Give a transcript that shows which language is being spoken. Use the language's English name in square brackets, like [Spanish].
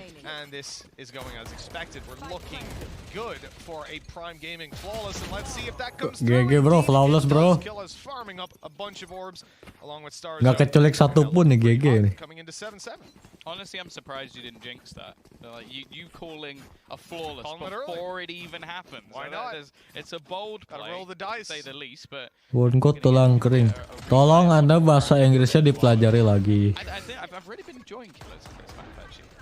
[English] And this is going as expected. We're looking good for a Prime Gaming flawless, and let's see if that comes through. GG bro, flawless bro. Kill is farming up a bunch of orbs along with stars. [Indonesian] Nggak keculik satu pun nih GG nih. [English] Coming into 7-7. Honestly, I'm surprised you didn't jinx that. Like, you calling a flawless before it even happens. Why not? It's a bold play, roll the dice. to say the least, but [Indonesian] Wonko tulang kering. Tolong Anda bahasa Inggrisnya dipelajari lagi. [English] I've really been enjoying Killers in this map actually.